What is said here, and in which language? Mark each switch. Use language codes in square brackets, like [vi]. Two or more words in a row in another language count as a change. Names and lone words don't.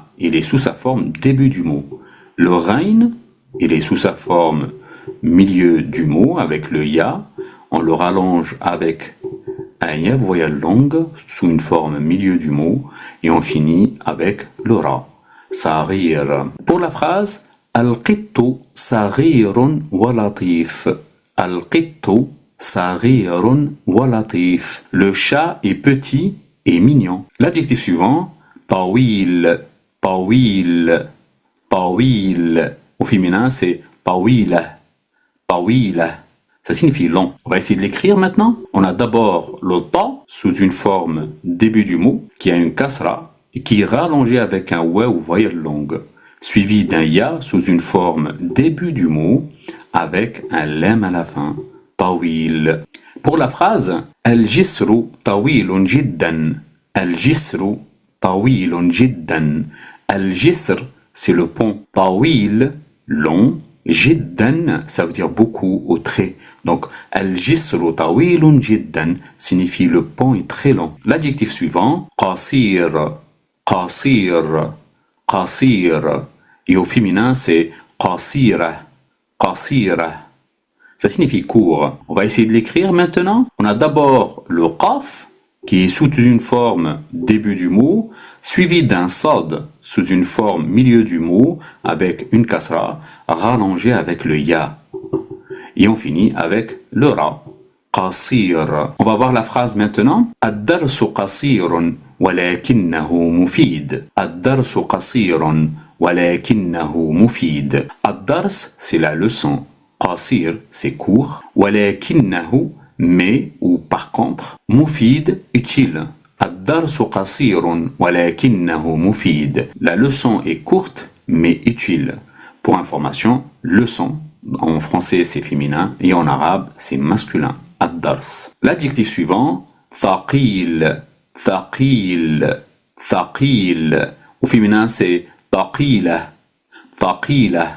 [fr] Il est sous sa forme début du mot. Le rain, il est sous sa forme milieu du mot avec le ya. On le rallonge avec un ya voyelle longue sous une forme milieu du mot et on finit avec le ra. Sarir. Pour la phrase [ar] القط صغير ولطيف. القط صغير ولطيف. [fr] Le chat est petit et mignon. L'adjectif suivant, [ar] طويل، طويل، طويل. [fr] Au féminin, c'est [ar] طويلة. طويلة. [fr] Ça signifie long. On va essayer de l'écrire maintenant. On a d'abord le ta sous une forme début du mot qui a une kasra et qui est rallongé avec un wa ou voyelle longue, suivi d'un ya sous une forme début du mot avec un lem à la fin. Tawil. Pour la phrase [ar] الجسر طويل جدا. الجسر طويل جدا. Al-jisr, [fr] c'est le pont. Tawil, long. Jiddan, ça veut dire beaucoup, au trait. Donc, [ar] الجسر طويل جدا [fr] signifie le pont est très long. L'adjectif suivant, [ar] قصير، قصير، قصير. [fr] Et au féminin, c'est [ar] قصيرة، قصيرة. [fr] Ça signifie court. On va essayer de l'écrire maintenant. On a d'abord le qaf, qui est sous une forme début du mot, suivi d'un sad sous une forme milieu du mot avec une kasra rallongée avec le ya. Et on finit avec le ra. Qasir. On va voir la phrase maintenant. [ar] الدرس قصير ولكنه مفيد. الدرس قصير ولكنه مفيد. [fr] Ad-dars, c'est la leçon. Qasir, c'est court. Walakinnahu, mais ou par contre. Mufid, utile. [ar] الدرس قصير ولكنه مفيد. [fr] La leçon est courte mais utile. Pour information, leçon, en français c'est féminin et en arabe c'est masculin. Ad-dars. L'adjectif suivant, [ar] ثقيل، ثقيل، ثقيل. [fr] Au féminin c'est [ar] ثقيلة، ثقيلة.